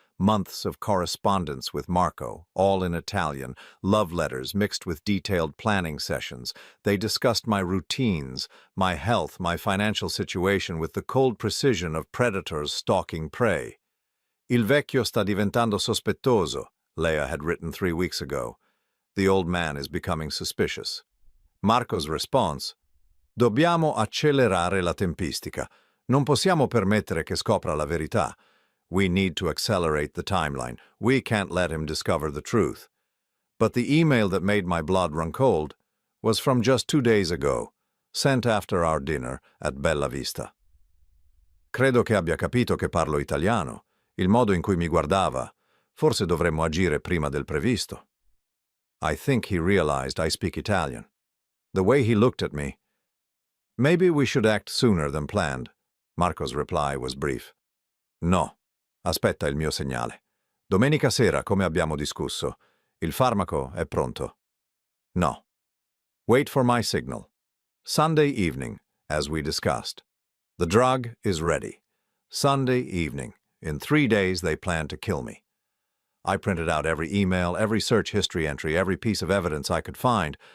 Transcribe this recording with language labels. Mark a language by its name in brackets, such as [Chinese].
[English] Months of correspondence with Marco, all in Italian, love letters mixed with detailed planning sessions. They discussed my routines, my health, my financial situation with the cold precision of predators stalking prey. [Italian] "Il vecchio sta diventando sospettoso," [English] Leah had written 3 weeks ago. "The old man is becoming suspicious." Marco's response: [Italian] "Dobbiamo accelerare la tempistica. Non possiamo permettere che scopra la verità. [English] We need to accelerate the timeline. We can't let him discover the truth." But the email that made my blood run cold was from just 2 days ago, sent after our dinner at Bella Vista. [Italian] "Credo che abbia capito che parlo italiano. Il modo in cui mi guardava. Forse dovremmo agire prima del previsto." [English] I think he realized I speak Italian. The way he looked at me. "Maybe we should act sooner than planned." Marco's reply was brief. "No. [Italian] Aspetta il mio segnale. Domenica sera, come abbiamo discusso. Il farmaco è pronto." [English] "No. Wait for my signal. Sunday evening, as we discussed. The drug is ready. Sunday evening. In 3 days, they plan to kill me." I printed out every email, every search history entry, every piece of evidence I could find.